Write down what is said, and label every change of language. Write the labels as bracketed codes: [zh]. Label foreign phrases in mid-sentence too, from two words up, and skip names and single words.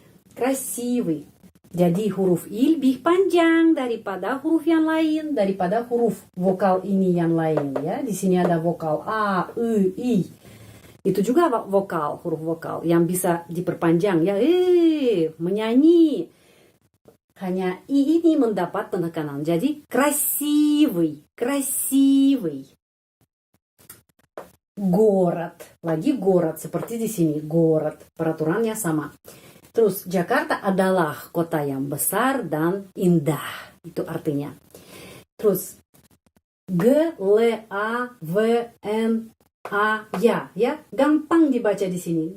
[id] Jadi huruf I lebih panjang daripada huruf yang lain, daripada huruf vokal ini yang lain ya. Di sini ada vokal A, I. Itu juga huruf vokal yang bisa diperpanjang ya, menyanyi. Hanya I ini mendapat penekanan. [ru] Jadi красивый. Город. [id] Lagi город, seperti di sini, город. Peraturannya sama. Terus Jakarta adalah kota yang besar dan indah. Itu artinya. Terus G-L-A-V-N-A-Ya ya, gampang dibaca di sini.